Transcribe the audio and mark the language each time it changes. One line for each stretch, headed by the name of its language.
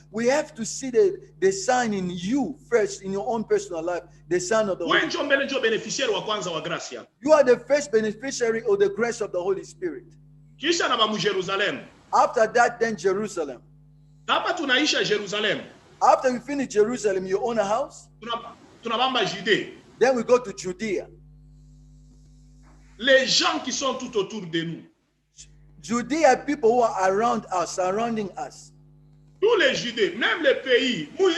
English: We have to see the sign in you first, in your own personal life, the sign of the Holy Spirit. You are the first beneficiary of the grace of the Holy Spirit. After that, then Jerusalem. After we finish Jerusalem, you own a house. Then we go to Judea.
French: Les gens qui sont tout autour de nous.
English: Judea, people who are around us, surrounding us.
French: Tous les Judées, même les pays,